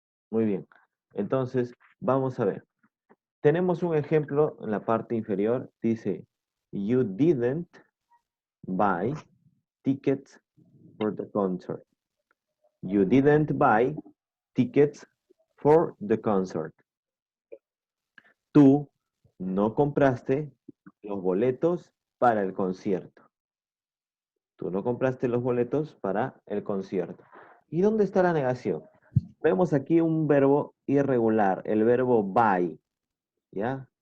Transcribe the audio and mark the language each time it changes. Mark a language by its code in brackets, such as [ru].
[es] Muy bien. Entonces, vamos a ver. Tenemos un ejemplo en la parte inferior. [en] Dice, you didn't buy tickets for the concert. You didn't buy tickets for the concert. [es] Tú no compraste los boletos para el concierto. Tú no compraste los boletos para el concierto. ¿Y dónde está la negación? Vemos aquí un verbo irregular, el verbo buy, ¿ya?